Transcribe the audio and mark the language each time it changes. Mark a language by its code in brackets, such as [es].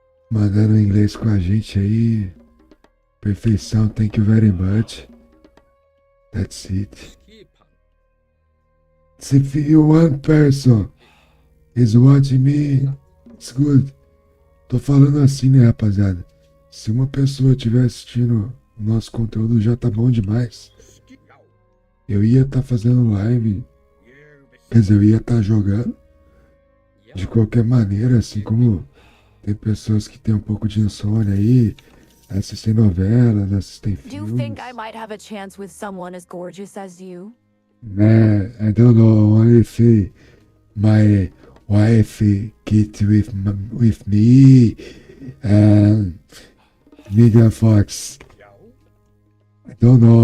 [pt] Mandando inglês com a gente aí. Perfeição, [en] thank you very much. That's it. If one person is watching me, it's good. [pt] Tô falando assim, né, rapaziada? Se uma pessoa estiver assistindo o nosso conteúdo, já tá bom demais. Eu ia estar fazendo live, quer dizer, eu ia estar jogando. De qualquer maneira, assim como tem pessoas que têm um pouco de insônia aí, assistem novelas, assistem [en] Do you [pt] filmes. [en] think I might have a chance with someone as gorgeous as you? Nah, I don't know if my wife get with me and Megan Fox. I don't know.